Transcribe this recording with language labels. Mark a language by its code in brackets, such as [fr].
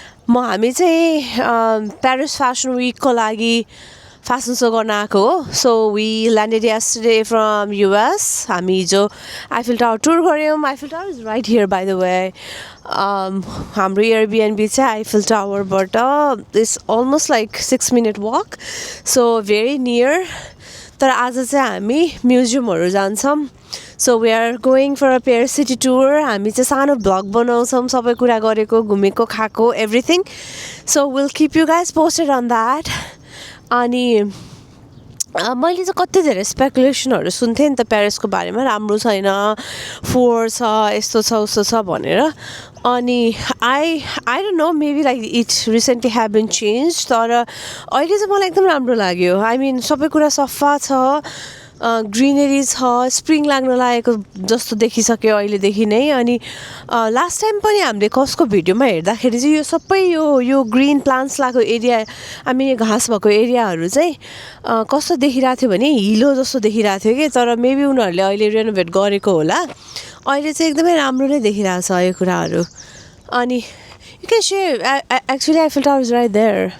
[ne] हामी चाहिँ Paris fashion विकको लागि फ्यासन सो गर्न आएको हो। [en] So we landed yesterday from US. [ne] हामी हिजो आइफल टावर टुर गऱ्यौँ। [en] Eiffel Tower is right here by the way. [ne] हाम्रो एयरबिएनबी चाहिँ आइफल टावरबाट [en] It's almost like 6 minute walk, so very near. [ne] तर आज चाहिँ हामी म्युजियमहरू जान्छौँ। [en] So we are going for a Paris city tour. [ne] हामी चाहिँ सानो भ्लग बनाउँछौँ, सबै कुरा गरेको, घुमेको, खाएको, everything. [en] So will keep you guys posted on that. [ne] अनि मैले चाहिँ कति धेरै स्पेकुलेसनहरू सुन्थेँ नि त प्यारिसको बारेमा, राम्रो छैन, फोहोर छ, यस्तो छ उस्तो छ भनेर। [en] अनि I don't know, maybe like it recently have been change. [ne] तर अहिले चाहिँ मलाई एकदम राम्रो लाग्यो। आई मिन सबै कुरा सफा छ, ग्रिनेरी छ, स्प्रिङ लाग्न लागेको जस्तो देखिसक्यो अहिलेदेखि नै। अनि लास्ट टाइम पनि हामीले कसको भिडियोमा हेर्दाखेरि चाहिँ यो सबै यो ग्रिन प्लान्ट्स लगाएको एरिया, आई मिन यो घाँस भएको एरियाहरू चाहिँ कस्तो देखिरहेको थियो भने हिलो जस्तो देखिरहेको थियो कि। तर मेबी उनीहरूले अहिले रेनोभेट गरेको होला। अहिले चाहिँ एकदमै राम्रो नै देखिरहेको छ यो कुराहरू। [en] अनि you can share actually Eiffel tower is right there.